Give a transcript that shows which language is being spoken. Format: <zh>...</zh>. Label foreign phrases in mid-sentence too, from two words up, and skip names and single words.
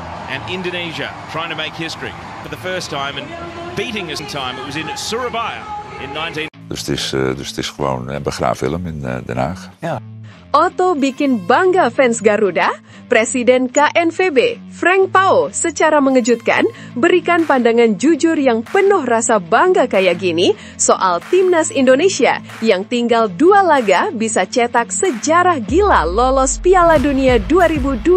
<en>and Indonesia trying to make history for the first time and beating us in time. It was in Surabaya in 19...</en> <nl>Dus het is gewoon begraafilm in Den Haag. Ja.</nl> <id>Otto bikin bangga fans Garuda, Presiden KNVB, Frank Pao, secara mengejutkan berikan pandangan jujur yang penuh rasa bangga kayak gini soal Timnas Indonesia yang tinggal 2 laga bisa cetak sejarah gila lolos Piala Dunia 2026.</id>